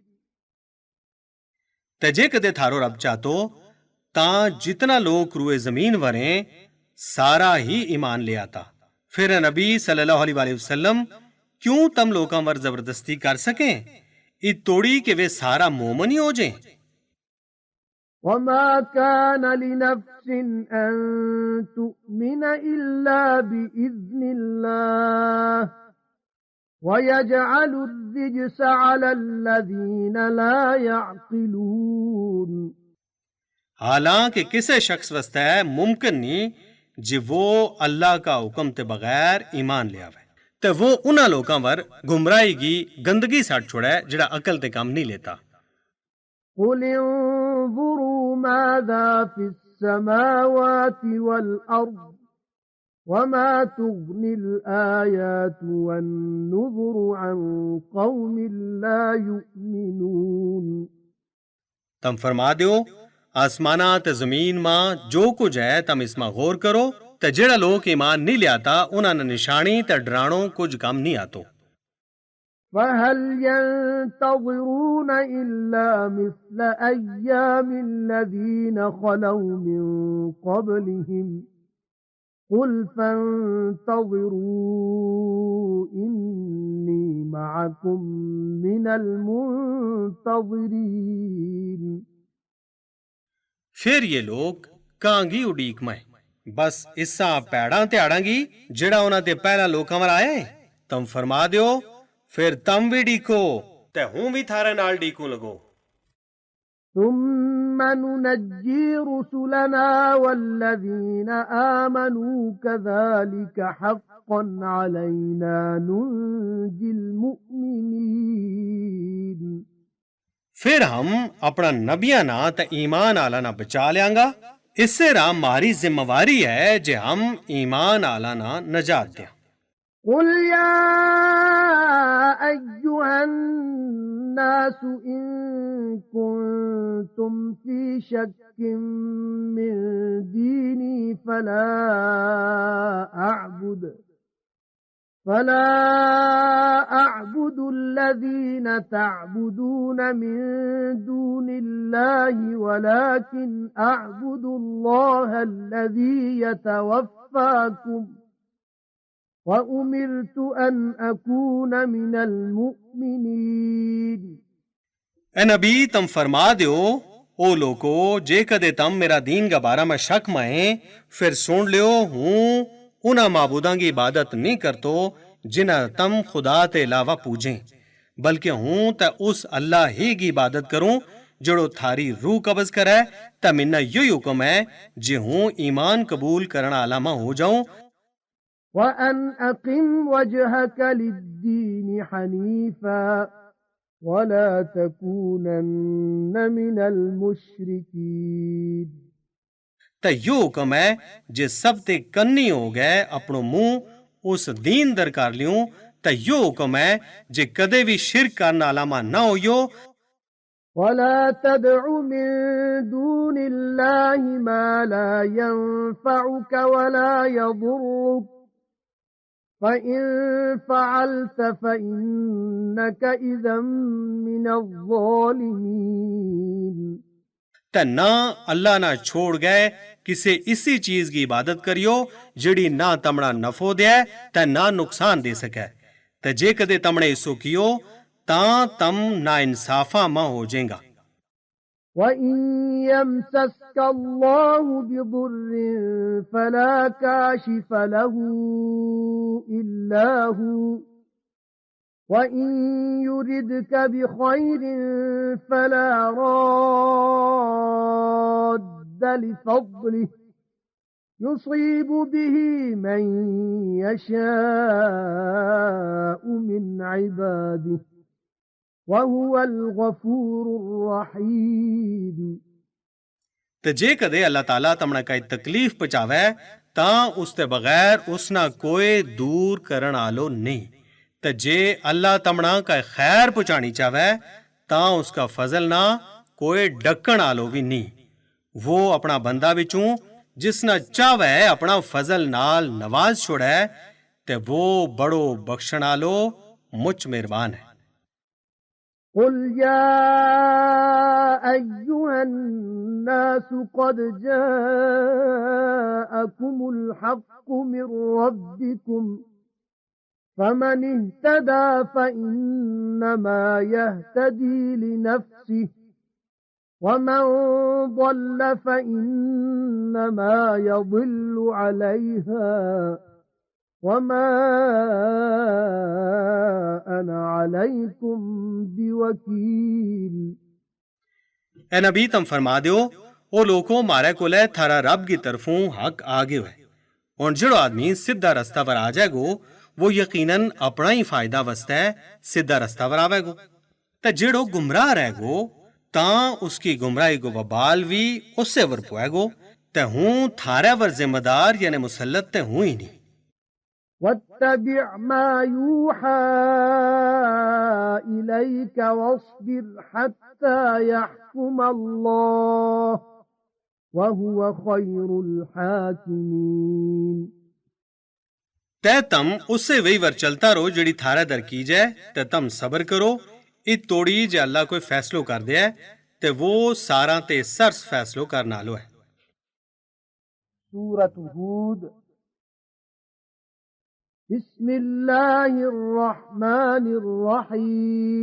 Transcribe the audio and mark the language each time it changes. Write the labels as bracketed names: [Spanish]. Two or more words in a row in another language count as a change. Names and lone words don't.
[Gujari] ते जे कदे थारो रब चाहतो तां जितना लोग रूए जमीन वरें सारा ही ईमान ले आता फिर नबी [Arabic] صلى الله عليه وسلم [Gujari] क्यों तम लोकां वर जबरदस्ती कर सकें इत तोड़ी के वे सारा मोमन ही हो जाएं [Arabic] وما كان لنفس أن تؤمن إلا بإذن الله ويجعل الرجس على الذين لا يعقلون [Gujari] हालांकि किसे शख्स वास्ते है मुमकिन नहीं जे वो अल्लाह का हुक्म ते बगैर ईमान ले आवे ते वो उन्हां लोकां वर गुमराही की गंदगी सट छोड़े जिहड़ा अकल ते काम नहीं लेता [Arabic] قل انظروا ماذا في السماوات والأرض وما تغني الآيات والنذر عن قوم لا يؤمنون [Gujari] तम फरमा दियो आसमाना ते जमीन मां जो कुछ है तम इसमां गौर करो ते जेड़ा लोग ईमान नहीं लियाता उन्हां ने निशानी ते डराणो कुछ काम नहीं आतो [Arabic] فهل ينتظرون إلا مثل أيام الذين خلوا من قبلهم قل فانتظروا إني معكم من المنتظرين [Gujari] फिर ये लोग कांगी उडीक में बस इसा पैड़ा त्याड़ा गी जेड़ा उन्हां ते पहला लोकां वर आया है तम फरमा दियो फिर तम भी डीको ते हूं भी थारे नाल डीकू लगो [Arabic] ثم ننجي رسلنا والذين آمنوا كذلك حقا علينا ننجي المؤمنين [Gujari] फिर हम अपना नबिया ना ते ईमान आला ना बचा लियांगा इससे राम मारी जिम्मेवारी है जे हम ईमान आला ना नजात दें [Arabic] قل يا أيها الناس إن كنتم في شك من ديني فلا أعبد الذين تعبدون من دون الله ولكن أعبد الله الذي يتوفاكم وأمرت أن أكون من المؤمنين [Gujari] ए नबी तम फरमा दियो ओ लोको जे कदे तम मेरा दीन का बारा में शक में फिर सुन लियो हूं उन्हां माबूदां की इबादत नहीं करतो जिन्हां तम खुदा ते अलावा पूजें बल्कि हूं ते उस अल्लाह ही की इबादत करूं जड़ो थारी रूह कब्ज करे ते मिन्ना यो हुक्म है जे हूं ईमान कबूल करना आला में हो जाऊं [Arabic] وأن أقم وجهك للدين حنيفا ولا تكونن من المشركين [Gujari] ते यो हुक्म है जे सब ते कन्नी हो गए अपनो मुंह उस दीन दर कर लियो ते यो हुक्म है जे कदे भी शिरक करना आला ना होयो [Arabic] ولا تدع من دون الله ما لا ينفعك ولا يضرك فإن فعلت فإنك إذا من الظالمين [Gujari] ते ना अल्लाह ना छोड़ गए किसे इसी चीज की इबादत करियो जिड़ी ना तमना नफो दे ते ना नुकसान दे सके ते जे कदे तमने इसो कियो तां तम ना इंसाफा मा हो जाएगा [Arabic] وَإِن يَمْسَسْكَ اللَّهُ بِضُرٍّ فَلَا كَاشِفَ لَهُ إِلَّا هُوَ وَإِن يُرِدْكَ بِخَيْرٍ فَلَا رَادَّ لِفَضْلِهِ يُصِيبُ بِهِ مَن يَشَاءُ مِنْ عِبَادِهِ وَهُوَ الْغَفُورُ الرَّحِيمُ। [Gujari] ते जे कदे अल्लाह ताला तमणा कोई तकलीफ पहुंचावे तां उस दे बगैर उस ना कोई दूर करन आलो नहीं ते जे अल्लाह तमणा कोई खैर पहुंचाणी चावे तां उस दा फज़ल ना कोई डक्कण आलो वी नहीं वो अपना बंदा विचों जिसना चावे अपना फजल नाल नवाज छोड़े ते वो बड़ो बख्शण आलो मुच मेहरबान है। [Arabic] قُلْ يَا أَيُّهَا النَّاسُ قَدْ جَاءَكُمُ الْحَقُّ مِنْ رَبِّكُمْ فَمَنِ اهْتَدَى فَإِنَّمَا يَهْتَدِي لِنَفْسِهِ وَمَنْ ضَلَّ فَإِنَّمَا يَضِلُّ عَلَيْهَا وَمَا أَنَا عَلَيْكُمْ بِوَكِيلٍ। [Gujari] ए नबी तुम फरमा दियो ओ लोगों मारे कोले थारा रब की तरफों हक आ गयो है और जो आदमी सीधा रास्ता पर आ जाएगो वो यकीनन अपना ही फायदा वस्ता है सीधा रास्ता पर आवेगो ते जेड़ो गुमराह रहेगो तां उसकी गुमराही को वबाल भी उससे वर पुएगो ते हूं थारे वर जिम्मेदार यानी मुसल्लत ते हूं ही नहीं। [Arabic] وَاتَّبِعْ مَا يُوحَى إِلَيْكَ وَاصْبِرْ حَتَّى يَحْكُمَ اللَّهُ وَهُوَ خَيْرُ الْحَاكِمِينَ। [Gujari] ते तम उससे वही वर चलता रहो जड़ी थारा दर की जाए ते तम सबर करो इत तोड़ी जे अल्लाह कोई फैसलो कर दे ते वो सारा ते सरस फैसलो करना लो है। [Arabic] سورة هود بسم الله الرحمن الرحيم.